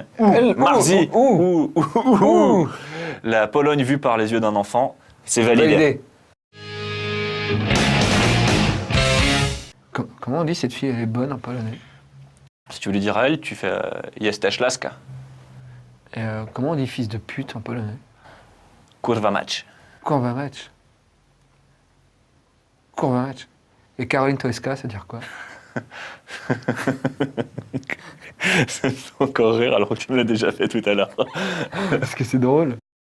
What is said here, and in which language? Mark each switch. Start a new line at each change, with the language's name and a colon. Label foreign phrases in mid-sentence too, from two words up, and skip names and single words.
French: Marzi, la Pologne vue par les yeux d'un enfant, c'est validé. Comment on dit cette fille, elle est bonne en polonais? Si tu veux lui dire à elle, tu fais
Polish: Jesteś laska.
French: Et comment on dit fils de pute en polonais?
Polish: Kurwa mać. Kurwa mać. Kurwa mać.
French: Et Caroline Toeska, ça veut dire quoi? Ça me fait encore rire alors que tu me l'as déjà fait tout à l'heure. Parce que c'est drôle.